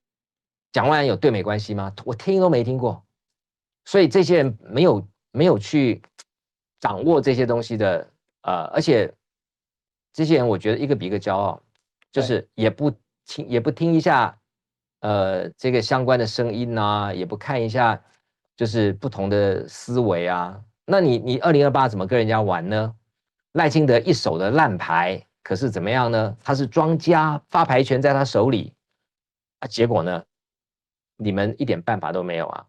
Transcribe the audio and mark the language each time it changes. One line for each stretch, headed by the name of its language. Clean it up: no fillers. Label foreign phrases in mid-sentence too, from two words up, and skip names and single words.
Chinese: 蔣萬安有對美關係嗎？我聽都沒聽過。所以這些人沒有去掌握這些東西的，而且這些人我覺得一個比一個驕傲，就是也不聽一下，這個相關的聲音啊，也不看一下，就是不同的思維啊。那你2028怎麼跟人家玩呢？賴清德一手的爛牌，可是怎麼樣呢？他是莊家，發牌權在他手裡結果呢，你們一點辦法都沒有啊。